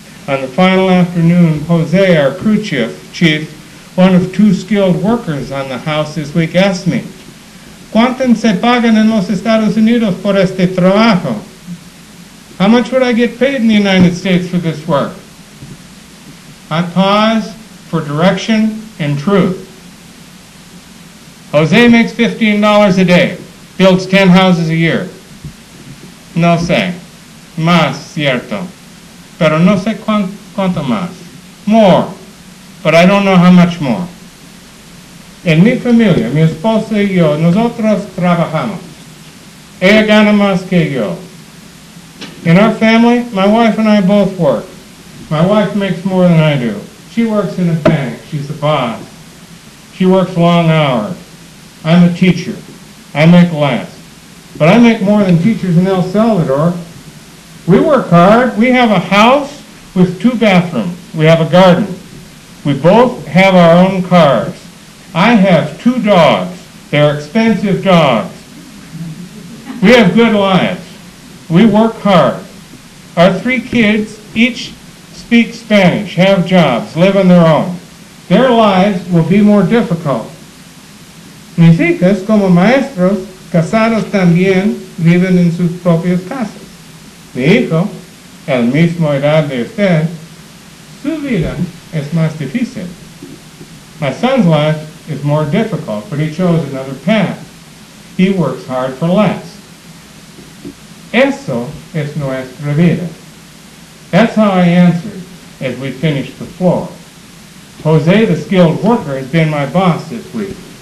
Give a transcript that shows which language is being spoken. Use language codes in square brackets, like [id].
[en] On the final afternoon, Jose, our crew chief, one of 2 skilled workers on the house this week, asked me, [es] ¿Cuánto se pagan en los Estados Unidos por este trabajo? [en] How much would I get paid in the United States for this work? I pause for direction and truth. Jose makes $15 a day, builds 10 houses a year. [es] No sé, más cierto, pero no sé cuánto más. [en] More, but I don't know how much more. [es] En mi familia, mi esposa y yo, nosotros trabajamos. Ella gana más que yo. [en] In our family, my wife and I both work. My wife makes more than I do. She works in a bank. She's the boss. She works long hours. I'm a teacher. I make less. But I make more than teachers in El Salvador. We work hard. We have a house with 2 bathrooms. We have a garden. We both have our own cars. I have 2 dogs. They're expensive dogs. We have good lives. We work hard. Our 3 kids each speak Spanish, have jobs, live on their own. Their lives will be more difficult. [es] Mis hijas, como maestros, casados también, viven en sus propias casas. Mi hijo, el mismo edad de usted, su vida es más difícil. [en] My son's life is more difficult, but he chose another path. He works hard for less. [es] Eso es nuestra vida. [en] That's how I answered as we finished the floor. Jose, the skilled worker, has been my boss this week.